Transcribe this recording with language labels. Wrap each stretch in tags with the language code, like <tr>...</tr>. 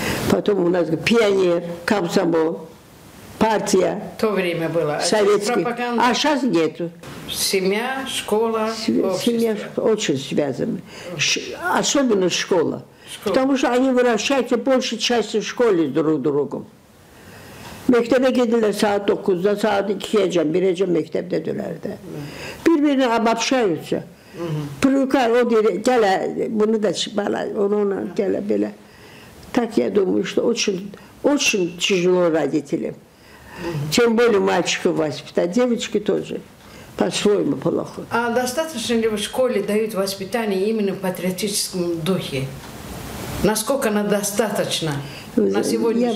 <ru>Потом у нас пионер, комсомол, партия. В то время было. Советский. А сейчас нету. Семья, школа, семья очень связаны. Особенно школа. Потому что они выращаются большей частью в школе друг другом.</ru> <tr>Mektebe gidiler saat 9'da, saat 2'ye, 1'e mektebdedirler. Birbirine обобщаются.</tr> <ru>Привыкают, он</ru> <tr>gel, bunu da ona gel böyle.</tr> <ru>Так я думаю, что очень тяжело родителям. Тем более мальчиков воспитать, девочки тоже по-своему плохо. А достаточно ли в школе дают воспитание именно в патриотическом духе? Насколько она достаточно на сегодняшний день?</ru>